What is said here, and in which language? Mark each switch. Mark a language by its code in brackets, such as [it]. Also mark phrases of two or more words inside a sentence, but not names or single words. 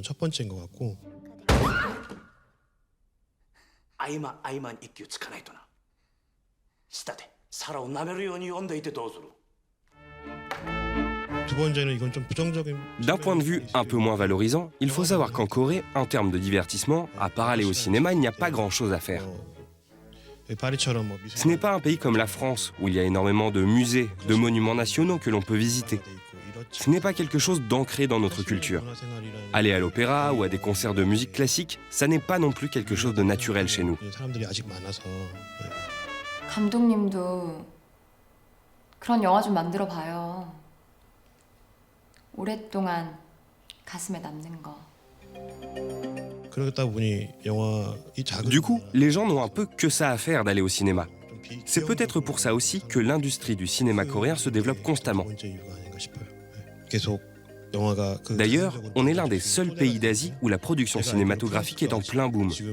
[fr] D'un point de vue un peu moins valorisant, il faut savoir qu'en Corée, en termes de divertissement, à part aller au cinéma, il n'y a pas grand-chose à faire. Ce n'est pas un pays comme la France, où il y a énormément de musées, de monuments nationaux que l'on peut visiter. Ce n'est pas quelque chose d'ancré dans notre culture. Aller à l'opéra ou à des concerts de musique classique, ça n'est pas non plus quelque chose de naturel chez nous. [ko] 감독님도 그런 영화 좀 만들어 봐요. 오랫동안 가슴에 남는 거. [fr] Du coup, les gens n'ont un peu que ça à faire d'aller au cinéma. C'est peut-être pour ça aussi que l'industrie du cinéma coréen se développe constamment. D'ailleurs, on est l'un des seuls pays d'Asie où la production cinématographique est en plein boom.